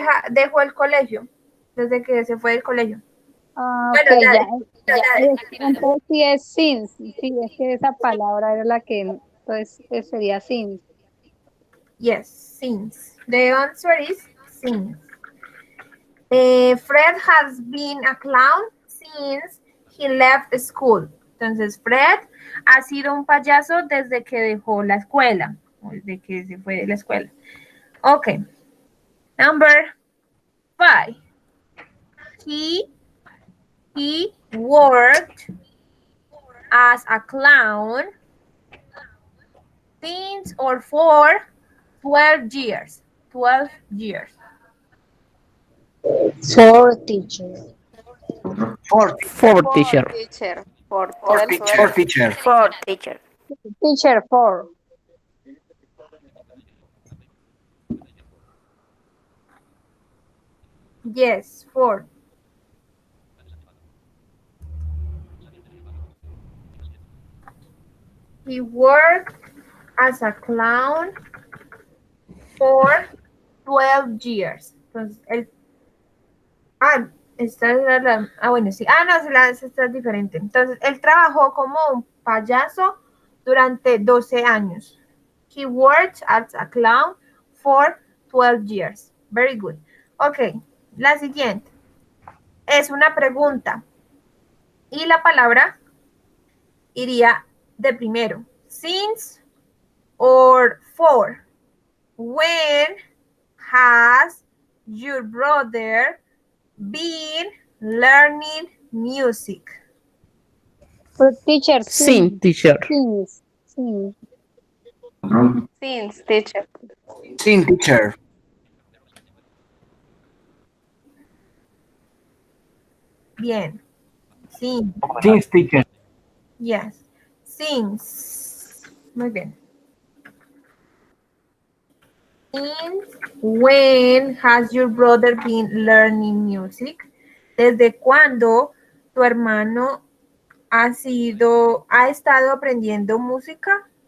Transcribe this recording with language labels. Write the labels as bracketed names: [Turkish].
[Spanish] Dejó el colegio, desde que se fue del colegio. Ah, Bueno, ok, dale, ya. dale. Entonces sí es since. Sí, es que esa palabra era la que, entonces sería since. [English] Yes, since. The answer is since. Fred has been a clown since he left school. [Spanish] Entonces, Fred ha sido un payaso desde que dejó la escuela, o desde que se fue de la escuela. [English] Ok. Number 5. He worked as a clown since or for 12 years. 12 years. For teacher. For Teacher. Teacher. For teacher. For teacher. Teacher, for. Yes, 4. He worked as a clown for 12 years. [Spanish] Entonces, esta es bueno, sí. No, esta es diferente. Entonces, él trabajó como un payaso durante 12 años. [English] He worked as a clown for 12 years. Very good. Ok, [Spanish] la siguiente. Es una pregunta. Y la palabra iría de primero. [English] Since or for. When has your brother been learning music? For teacher, Sin, teacher. since. Since. Since, teacher. Sin, teacher. [Spanish] Bien. Since. [English] Since, teacher. Yes. Since. [Spanish] Muy bien. [English] Since when has your brother been learning music? [Spanish] ¿Desde cuándo tu hermano ha estado aprendiendo música?